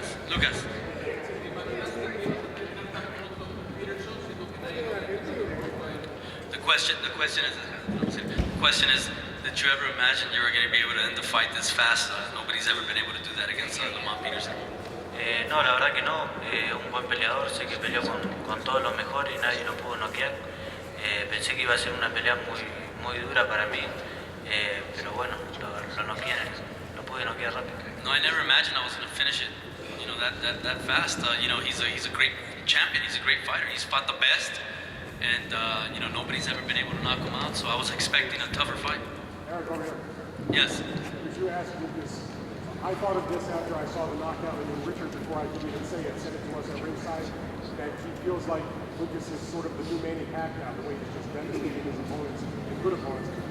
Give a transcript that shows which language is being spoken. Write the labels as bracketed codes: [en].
[en] Lucas. The question is, did you ever imagine you were going to be able to end the fight this fast? Nobody's ever been able to do that against Matthysse-Peterson. [es] No, la verdad que no. Un buen peleador, sé que peleó con todos los mejores y nadie lo pudo noquear. Pensé que iba a ser una pelea muy dura para mí, pero bueno, lo noqueé, lo pude noquear rápido. [en] No, I never imagined I was going to finish it, you know, that fast. You know, he's a great champion. He's a great fighter. He's fought the best, and you know, nobody's ever been able to knock him out. So I was expecting a tougher fight. Eric, over here. Yes. Could you ask Lucas? I thought of this after I saw the knockout, and then Richard, before I could even say it, said it to us at ringside, that he feels like Lucas is sort of the new Manny Pacquiao, the way he's just devastating his opponents and good opponents.